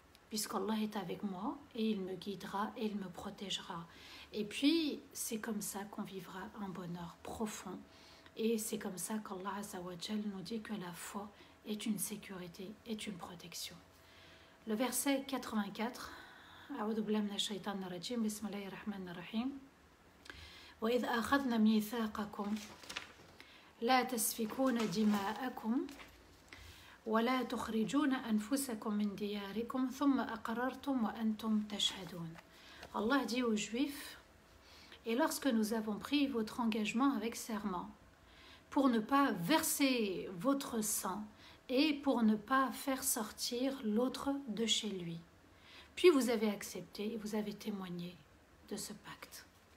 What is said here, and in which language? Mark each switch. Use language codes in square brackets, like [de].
[fr] Puisqu'Allah est avec moi et il me guidera et il me protégera. Et puis, c'est comme ça qu'on vivra un bonheur profond. Et c'est comme ça qu'Allah Azza wa Jal nous dit que la foi est une sécurité, est une protection. Le verset 84, [ar] أعوذ بالله من الشيطان الرجيم بسم الله الرحمن الرحيم وإذ أخذنا ميثاقكم لا تسفكون دماءكم ولا تخرجون أنفسكم من دياركم ثم أقررتم وأنتم تشهدون. [fr] Allah dit aux Juifs, et lorsque nous avons pris votre engagement avec serment, pour ne pas verser votre sang et pour ne pas faire sortir l'autre de chez lui. Puis vous avez accepté et vous avez témoigné de ce pacte.